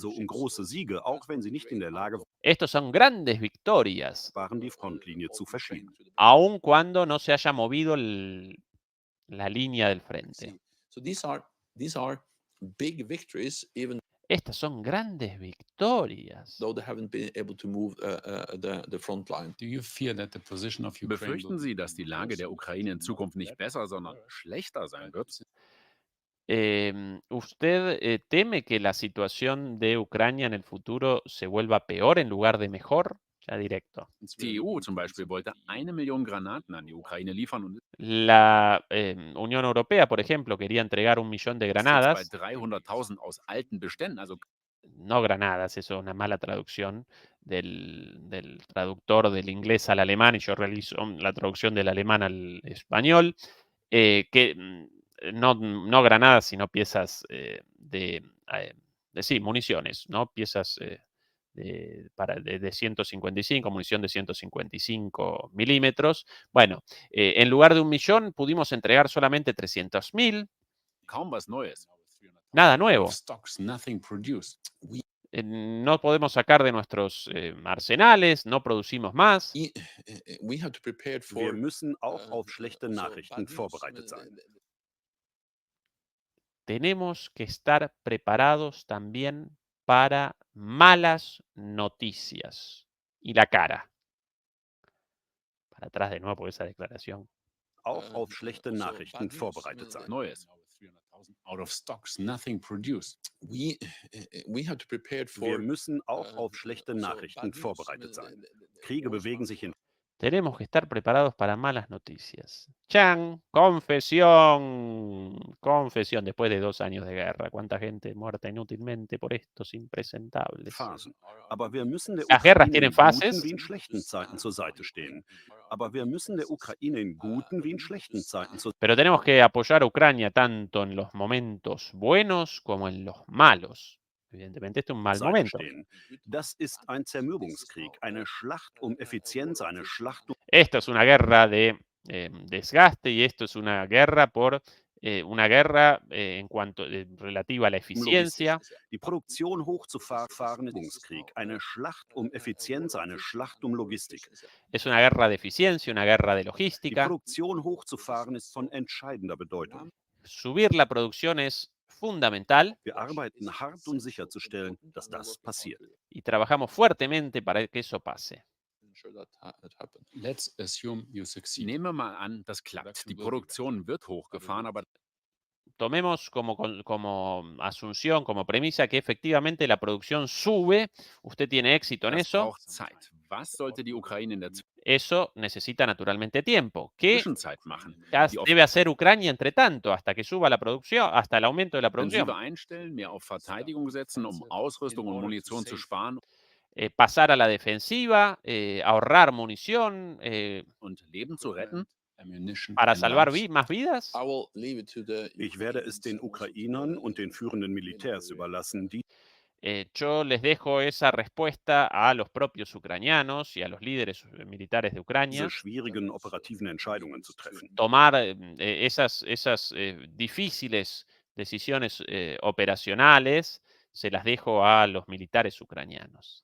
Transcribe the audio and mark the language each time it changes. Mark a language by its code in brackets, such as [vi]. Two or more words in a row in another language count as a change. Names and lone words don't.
[de] große Siege, auch wenn sie nicht in der Lage [es] Estos son grandes victorias, [de] waren, die Frontlinie zu verschieben. [es] aun cuando no se haya movido la línea del frente. Estas son grandes victorias. [de] Befürchten Sie, dass die Lage der Ukraine in Zukunft nicht besser, sondern schlechter sein wird? [es] ¿Usted teme que la situación de Ucrania en el futuro se vuelva peor en lugar de mejor? Ya directo. [de] Die EU zum Beispiel wollte 1 Million Granaten an die Ukraine liefern und [es] La Unión Europea, por ejemplo, quería entregar 1 millón de [de] ist jetzt [es] granadas. [de] bei 300.000 aus alten Beständen. Also [es] No granadas, eso es una mala traducción del traductor del inglés al alemán, y yo realizo la traducción del alemán al español, no granadas, sino piezas sí, municiones, ¿no? Piezas de 155, munición de 155 milímetros. Bueno, en lugar de 1 millón pudimos entregar solamente 300.000, [de] kaum was Neues. [es] nada nuevo. [en] Stocks, nothing produced. [es] No podemos sacar de nuestros arsenales, no producimos más. [de] Wir müssen auch auf schlechte Nachrichten vorbereitet sein. [es] Tenemos que estar preparados también para malas noticias. Y la cara. Para atrás de nuevo por esa declaración. [de] Auch auf schlechte Nachrichten vorbereitet sein. Neues. [en] Out of stocks, nothing produced. [de] Wir müssen auch auf schlechte Nachrichten vorbereitet sein. Kriege bewegen sich in [es] Tenemos que estar preparados para malas noticias. ¡Chan! Confesión. Confesión después de 2 años de guerra. ¿Cuánta gente muerta inútilmente por estos impresentables? [de] Phasen. Aber wir müssen der [es] Las guerras [de] Ukraine [es] tienen [de] in guten [es] fases. [de] wie in schlechten Zeiten zur Seite stehen. Aber wir müssen der Ukraine in guten wie in schlechten Zeiten zur [es] Pero tenemos que apoyar a Ucrania tanto en los momentos buenos como en los malos. Evidentemente, este es un mal [de] Seite [es] momento. [de] stehen. Das ist ein Zermürbungskrieg, eine Schlacht um Effizienz, eine Schlacht um [es] Esto es una guerra de desgaste y esto es una guerra por en cuanto relativa a la [de] Logistik. [es] eficiencia. [de] Die Produktion hochzufahren ist ein Krieg, eine Schlacht um Effizienz, eine Schlacht um Logistik. [es] Es una guerra de eficiencia, una guerra de [de] Die [es] logística. [de] Produktion hochzufahren ist von entscheidender Bedeutung. [es] Subir la producción es fundamental Wir arbeiten hart, um sicherzustellen, dass das passiert. y trabajamos fuertemente para que eso pase. [de] Nehmen wir mal an, das klappt. Die Produktion wird hochgefahren, aber [es] Tomemos como asunción, como premisa, que efectivamente la producción sube. Usted tiene éxito en [de] das [es] eso. [de] braucht Zeit. Was sollte die Ukraine in der [es] Eso necesita naturalmente tiempo. ¿Qué [de] Zwischenzeit machen? [es] debe hacer Ucrania entre tanto hasta que suba la producción, hasta el aumento de la producción? [de] Offensive einstellen, mehr auf Verteidigung setzen, um Ausrüstung und Munition zu sparen [es] Pasar a la defensiva, ahorrar munición [de] und Leben zu retten? [es] para salvar más vidas. [de] Ich werde es den Ukrainern und den führenden Militärs überlassen, die [es] Yo les dejo esa respuesta a los propios ucranianos y a los líderes militares de Ucrania. [de] diese schwierigen operativen Entscheidungen zu treffen. [es] Tomar esas difíciles decisiones operacionales, se las dejo a los militares ucranianos.